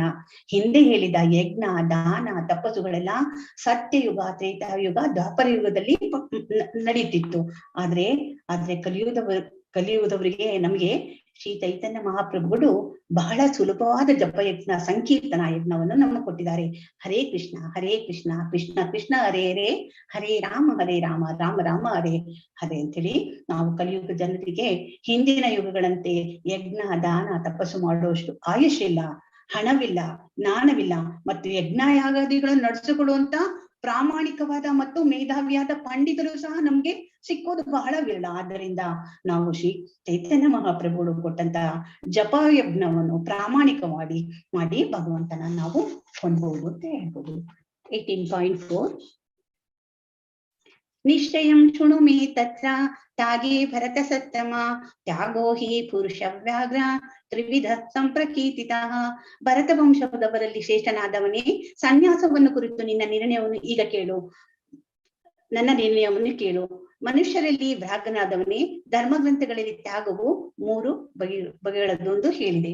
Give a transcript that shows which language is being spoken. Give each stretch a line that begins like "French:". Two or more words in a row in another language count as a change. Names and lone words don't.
Kannada: ಹಿಂದೆ ಹೇಳಿದ ಯಜ್ಞ ದಾನ ತಪಸ್ಸುಗಳೆಲ್ಲ ಸತ್ಯಯುಗ ತ್ರೇತಾಯುಗ ದ್ವಾಪರ ಯುಗದಲ್ಲಿ ನಡೀತಿತ್ತು. ಆದ್ರೆ ಕಲಿಯುಗದವರಿಗೆ ನಮ್ಗೆ ಶ್ರೀ ಚೈತನ್ಯ ಮಹಾಪ್ರಭುಗಳು ಬಹಳ ಸುಲಭವಾದ ಜಪಯಜ್ಞ ಸಂಕೀರ್ತನಾ ಯಜ್ಞವನ್ನು ನಮಗೆ ಕೊಟ್ಟಿದ್ದಾರೆ.
Sanskrit: ಹರೇ ಕೃಷ್ಣ ಕೃಷ್ಣ ಕೃಷ್ಣ ಹರೇ ಹರೇ, ಹರೇ ರಾಮ ರಾಮ ರಾಮ ಹರೇ ಹರೇ
Kannada: ಅಂತೇಳಿ ನಾವು ಕಲಿಯುಗ ಜನರಿಗೆ ಹಿಂದಿನ ಯುಗಗಳಂತೆ ಯಜ್ಞ ದಾನ ತಪಸ್ಸು ಮಾಡುವಷ್ಟು ಆಯುಷ್ ಇಲ್ಲ, ಹಣವಿಲ್ಲ, ಜ್ಞಾನವಿಲ್ಲ ಮತ್ತು ಯಜ್ಞ ಯಾಗಾದಿಗಳನ್ನು ನಡೆಸಿಕೊಡುವಂತ ಪ್ರಾಮಾಣಿಕವಾದ ಮತ್ತು ಮೇಧಾವಿಯಾದ ಪಂಡಿತರು ಸಹ ನಮ್ಗೆ ಸಿಕ್ಕೋದು ಬಹಳ ವಿರಳ. ಆದ್ದರಿಂದ ನಾವು ಶ್ರೀ ಚೈತನ್ಯ ಮಹಾಪ್ರಭುಗಳು ಕೊಟ್ಟಂತಹ ಜಪ ಯಜ್ಞವನ್ನು ಪ್ರಾಮಾಣಿಕವಾಗಿ ಮಾಡಿ ಭಗವಂತನ ನಾವು ಹೊಂದಬಹುದು ಅಂತ ಹೇಳ್ಬೋದು.
Sanskrit: 18.4 ನಿಶ್ಚಯಂ ಶೃಣು ಮೇ ತತ್ರ ತ್ಯಾಗೇ ಭರತ ಸತ್ತಮ ತ್ಯಾಗೋ ಹಿ ಪುರುಷ ವ್ಯಾಘ್ರ ತ್ರಿವಿಧ ಸಂಪ್ರಕೀರ್ತಿತ.
Kannada: ಭರತ ವಂಶದವರಲ್ಲಿ ಶ್ರೇಷ್ಠನಾದವನೇ, ಸನ್ಯಾಸವನ್ನು ಕುರಿತು ನಿನ್ನ ನಿರ್ಣಯವನ್ನು ಈಗ ಕೇಳು. ನನ್ನ ನಿರ್ಣಯವನ್ನು ಕೇಳು. ಮನುಷ್ಯರಲ್ಲಿ ವ್ಯಾಘ್ರನಾದವನೇ, ಧರ್ಮಗ್ರಂಥಗಳಲ್ಲಿ ತ್ಯಾಗವು 3 ಬಗೆಗಳದ್ದು ಹೇಳಿದೆ.